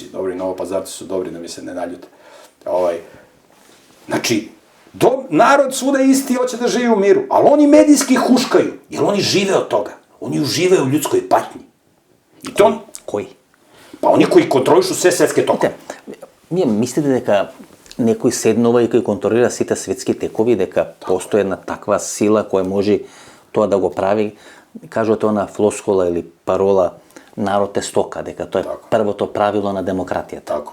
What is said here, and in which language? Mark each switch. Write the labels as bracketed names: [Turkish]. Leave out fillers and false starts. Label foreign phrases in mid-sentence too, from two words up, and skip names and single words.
[Serbian] Dobri, Novopazarci su dobri, da mi se ne naljute. Znači, narod svuda je isti, hoće da živi u miru, ali oni medijski huškaju, jer oni žive od toga. Oni uživaju u ljudskoj patnji. I to... Koji? Pa oni koji kontrolišu sve svetske tokove. [Macedonian] Вие мислите дека некој седнува и кој контролира сите светски текови, дека постои една таква сила која може тоа да го прави, кажувате она флоскула или парола, народ е стока, дека тоа е првото правило на демократијата. [Serbian] Тако.